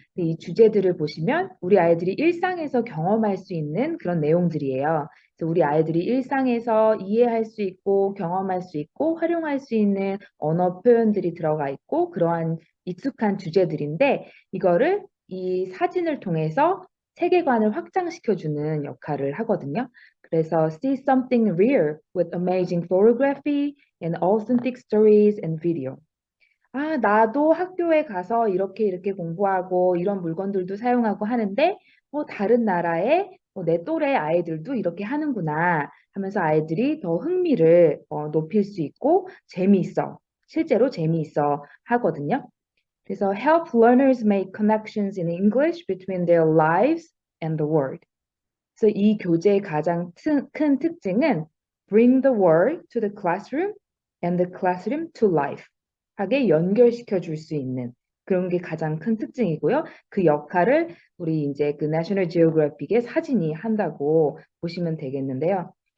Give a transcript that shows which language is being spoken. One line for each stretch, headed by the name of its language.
Korean: 근데 이 주제들을 보시면 우리 아이들이 일상에서 경험할 수 있는 그런 내용들이에요. 그래서 우리 아이들이 일상에서 이해할 수 있고 경험할 수 있고 활용할 수 있는 언어 표현들이 들어가 있고 그러한 익숙한 주제들인데 이거를 이 사진을 통해서 세계관을 확장시켜주는 역할을 하거든요.
English: 그래서 see something real with amazing photography and authentic stories and video.
Korean: 아, 나도 학교에 가서 이렇게 공부하고 이런 물건들도 사용하고 하는데, 다른 나라의 내 또래 아이들도 이렇게 하는구나 하면서 아이들이 더 흥미를 높일 수 있고 실제로 재미있어 하거든요.
English: 그래서 help learners make connections in English between their lives and the world.
Korean: 그래서 이 교재의 가장 큰 특징은
English: bring the world to the classroom and the classroom to life
Korean: 하게 연결시켜 줄 수 있는 그런 게 가장 큰 특징이고요. 그 역할을 우리 이제 그 National Geographic의 사진이 한다고 보시면 되겠는데요.